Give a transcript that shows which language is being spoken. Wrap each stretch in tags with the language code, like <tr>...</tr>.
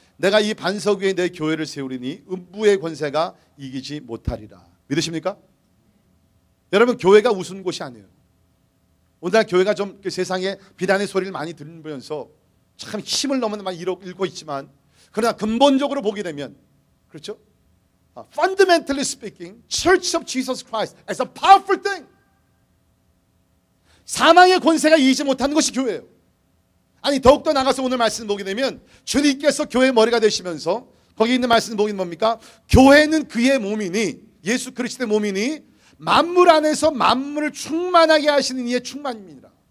<ko>내가 이 반석 위에 내 교회를 세우리니 음부의 권세가 이기지 못하리라. 믿으십니까? 여러분, 교회가 우스운 곳이 아니에요. 오늘날 교회가 좀 세상에 비난의 소리를 많이 들으면서 참 힘을 너무나 많이 잃고 있지만, 그러나 근본적으로 보게 되면, 그렇죠?</ko> <en>Fundamentally speaking, Church of Jesus Christ is a powerful thing.</en> <ko>사망의 권세가 이기지 못하는 것이 교회예요. 아니, 더욱더 나가서 오늘 말씀 보게 되면 주님께서 교회의 머리가 되시면서 거기 있는 말씀 보기는 뭡니까? 교회는 그의 몸이니, 예수 그리스도의 몸이니 만물 안에서 만물을 충만하게 하시는 이의 충만입니다.</ko>